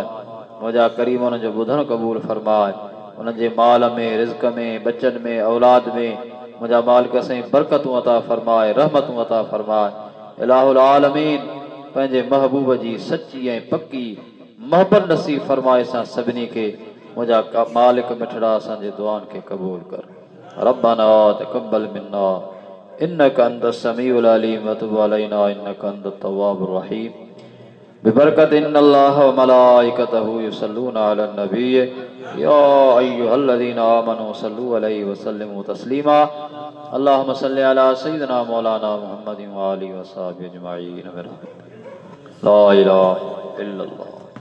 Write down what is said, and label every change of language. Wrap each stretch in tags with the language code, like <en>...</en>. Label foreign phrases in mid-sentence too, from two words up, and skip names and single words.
<sd>मुंहिंजा करीम उन्हनि जो ॿुधणु क़बूल फरमाए। उन्हनि जे माल में, रिज़्क़ में, बचनि में, औलाद में मुंहिंजा मालिक साईं बरकतूं अता फरमाए, रहमतूं अता फरमाए।</sd> <ar>إله العالمين,</ar> <sd>पंहिंजे महबूब जी सची ऐं पक्की मोहबत नसीब फरमाए। असां सभिनी खे मुंहिंजा मालिक मिठड़ा असांजे दुआनि खे क़बूल कर।</sd> <ar>ربنا تقبل منا إنك أنت السميع العليم وتب علينا إنك أنت التواب الرحيم. ببركة إن الله وملائكته يصلون على النبي يا أيها الذين آمنوا صلوا عليه وسلموا تسليما. اللهم صل على سيدنا مولانا محمد وعلى آله وصحابه أجمعين. لا إله إلا الله.</ar>